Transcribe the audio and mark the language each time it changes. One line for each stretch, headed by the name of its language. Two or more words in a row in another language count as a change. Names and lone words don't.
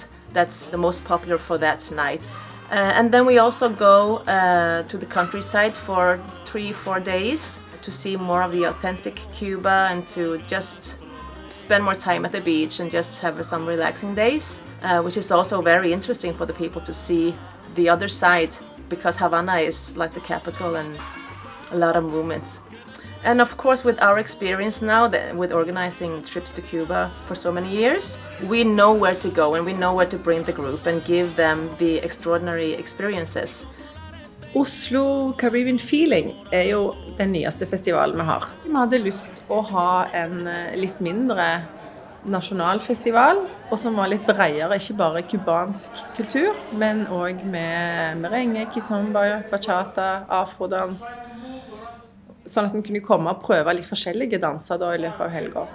English: That's the most popular for that night. And then we also go to the countryside for 3-4 days to see more of the authentic Cuba and to just spend more time at the beach and just have some relaxing days, which is also very interesting for the people to see the other side, because Havana is like the capital and a lot of movements. And of course, with our experience now, with organizing trips to Cuba for so many years, we know where to go and we know where to bring the group and give them the extraordinary experiences.
Norwegian: Oslo Caribbean Feeling jo den nyeste festivalen vi har. Vi hadde lyst å ha en litt mindre nasjonalfestival, og som var litt bredere, ikke bare kubansk kultur, men også med merengue, kizomba, bachata, afrodans, sånn at en kunne komme og prøve litt forskjellige danser da i løpet av helgen.